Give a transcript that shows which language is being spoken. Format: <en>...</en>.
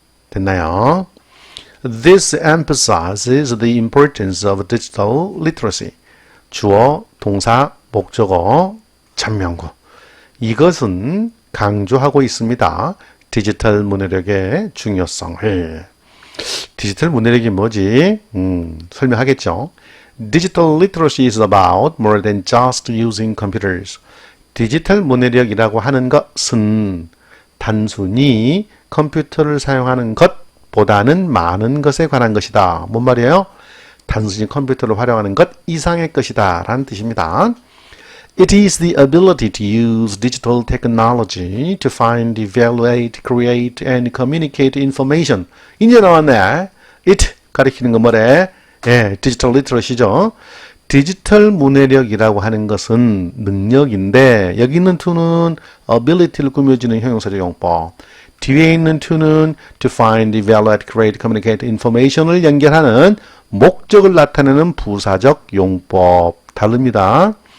<ko>됐나요?</ko> <en>This emphasizes the importance of digital literacy.</en> <ko>주어, 동사, 목적어, 전명구. 이것은 강조하고 있습니다. 디지털 문해력의 중요성을. 디지털 문해력이 뭐지? 설명하겠죠.</ko> <en>Digital literacy is about more than just using computers.</en> <ko>디지털 문해력이라고 하는 것은 단순히 컴퓨터를 사용하는 것보다는 많은 것에 관한 것이다. 뭔 말이에요? 단순히 컴퓨터를 활용하는 것 이상의 것이다 라는 뜻입니다.</ko> <en>It is the ability to use digital technology to find, evaluate, create, and communicate information.</en> <ko>이제 나왔네. It 가리키는 거 뭐래? 예, 디지털 리터러시죠. 디지털 문해력이라고 하는 것은 능력인데 여기 있는 to는 ability를 꾸며주는 형용사적 용법. 뒤에 있는 to는</ko> <en>to find, evaluate, create, communicate information</en> <ko>을 연결하는 목적을 나타내는 부사적 용법. 다릅니다.</ko>